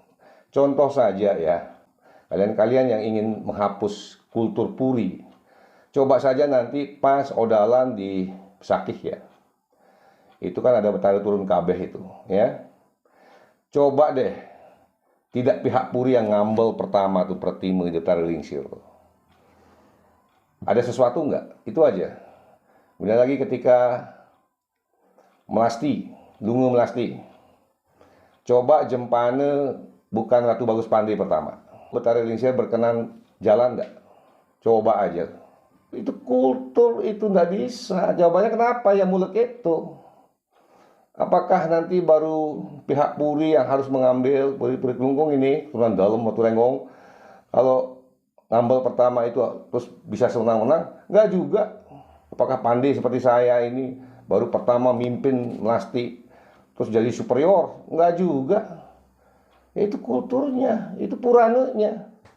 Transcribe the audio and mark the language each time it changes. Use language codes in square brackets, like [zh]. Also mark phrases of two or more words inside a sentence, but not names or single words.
[id] Contoh saja ya, kalian-kalian yang ingin menghapus kultur puri, coba saja nanti pas odalan di Sakih ya. Itu kan ada betara turun kabeh itu ya. Coba deh, tidak pihak puri yang ngambel pertama tuh pertime di betara lingsir. Ada sesuatu nggak? Itu aja. Kemudian lagi ketika Melasti, Lunga Melasti. Coba jempane bukan Ratu Bagus Pandai pertama. Betara lingsir berkenan jalan nggak? Coba aja. Itu kultur itu nggak bisa. Jawabannya kenapa ya mulek itu? Apakah nanti baru pihak puri yang harus mengambil puri-puri kelungkung ini turunan dalam atau renggong? Kalau ngambil pertama itu terus bisa senang-senang? Nggak juga. Apakah Pandai seperti saya ini baru pertama mimpin Melasti terus jadi superior? Nggak juga. Itu kulturnya, itu purananya.